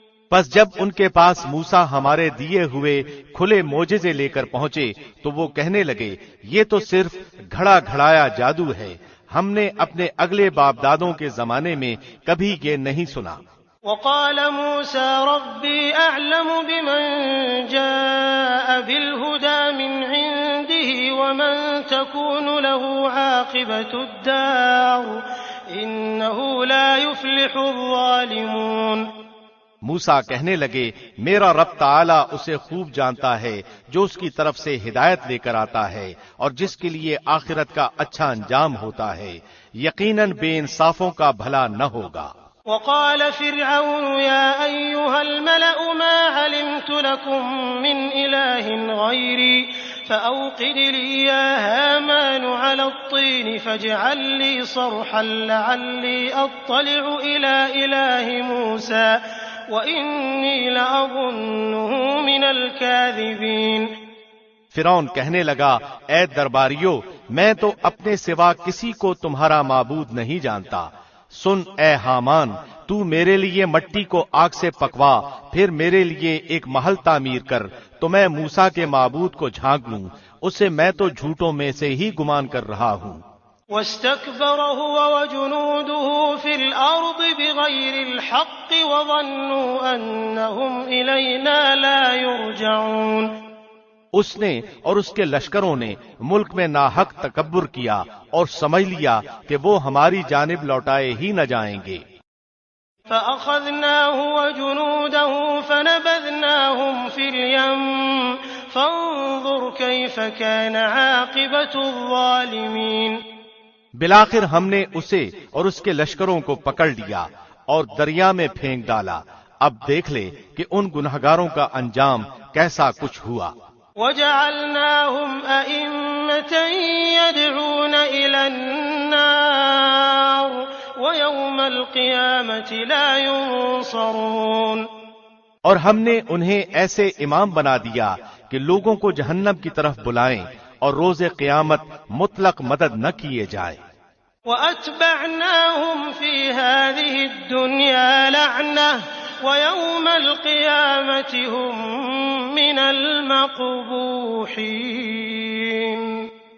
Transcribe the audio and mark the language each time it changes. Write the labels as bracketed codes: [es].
[ur] پس جب ان کے پاس موسیٰ ہمارے دیے ہوئے کھلے معجزے لے کر پہنچے تو وہ کہنے لگے، یہ تو صرف گھڑا گھڑایا جادو ہے، ہم نے اپنے اگلے باپ دادوں کے زمانے میں کبھی یہ نہیں سنا۔ [ar] وقال موسى ربي أعلم بمن جاء بالهدى من عنده ومن تكون له عاقبة الدار إنه لا يفلح الظالمون۔ [ur] موسیٰ کہنے لگے، میرا رب تعالیٰ اسے خوب جانتا ہے جو اس کی طرف سے ہدایت لے کر آتا ہے اور جس کے لیے آخرت کا اچھا انجام ہوتا ہے، یقیناً بے انصافوں کا بھلا نہ ہوگا۔ [ar] وقال فرعون يا أيها الملأ ما علمت لكم من إله غيري فأوقد لي يا هامان على الطين فاجعل لي صرحا لعلي أطلع إلى إله موسى وإني لأظنه من الكاذبين۔ [ur] فرعون کہنے لگا، اے درباریو، میں تو اپنے سوا کسی کو تمہارا معبود نہیں جانتا، سن اے حامان، تو میرے لیے مٹی کو آگ سے پکوا، پھر میرے لیے ایک محل تعمیر کر تو میں موسیٰ کے معبود کو جھانک لوں، اسے میں تو جھوٹوں میں سے ہی گمان کر رہا ہوں۔ [ar] واستكبر هو وجنوده في الأرض بغير الحق وظنوا أنهم إلينا لا يرجعون۔ [ur] اس نے اور اس کے لشکروں نے ملک میں ناحق تکبر کیا اور سمجھ لیا کہ وہ ہماری جانب لوٹائے ہی نہ جائیں گے۔ [ar] فأخذناه وجنوده فنبذناهم في اليم فانظر كيف كان عاقبة الظالمين۔ [ur] بالآخر ہم نے اسے اور اس کے لشکروں کو پکڑ لیا اور دریا میں پھینک ڈالا، اب دیکھ لے کہ ان گنہگاروں کا انجام کیسا کچھ ہوا۔ [ar] وجعلناهم أئمة يدعون إلى النار ويوم القيامة لا ينصرون۔ [ur] اور ہم نے انہیں ایسے امام بنا دیا کہ لوگوں کو جہنم کی طرف بلائیں اور روز قیامت مطلق مدد نہ کیے جائیں۔ [ar] وَأَتْبَعْنَاهُمْ فِي هَذِهِ الدُّنْيَا لَعْنَةً وَيَوْمَ الْقِيَامَةِ هُمْ مِنَ الْمَقْبُوحِينَ۔